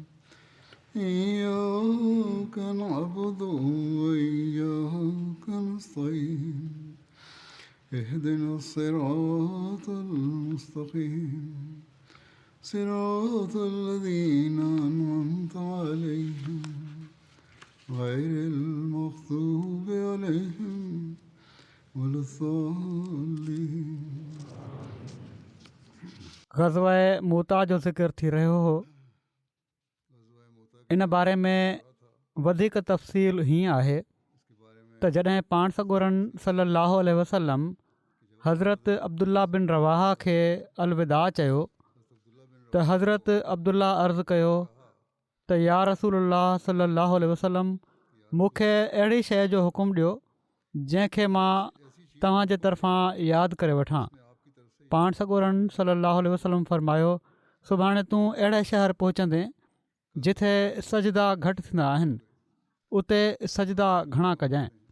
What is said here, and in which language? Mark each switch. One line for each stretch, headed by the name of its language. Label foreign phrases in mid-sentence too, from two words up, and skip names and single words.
Arabic: إياك نعبد وإياك نستعين اهدنا الصراط المستقيم صراط الذين أنعمت عليهم غير المغضوب عليهم ولا الضالين.
Sindhi: ग़ज़वा मूता जो ज़िक्र थी रहियो हो. इन बारे में वधीक तफ़सील हीअं आहे त जॾहिं पाण सॻोरन
Arabic: صلى الله عليه وسلم
Sindhi: हज़रत अब्दुल्ला बिन रवाहा खे अलविदा चयो त हज़रत अब्दुल्ला अर्ज़ु कयो त
Arabic: يا رسول الله صلى الله عليه وسلم
Sindhi: मूंखे अहिड़ी शइ जो हुकुम ॾियो जंहिंखे मां तव्हांजे तरफ़ां यादि करे वठां. पाण सॻोरन
Arabic: صلى الله عليه وسلم
Sindhi: फ़रमायो, सुभाणे तूं अहिड़े शहर पहुचंदे जिथे सजदा घटि थींदा आहिनि, उते सजदा घणा कजांइ.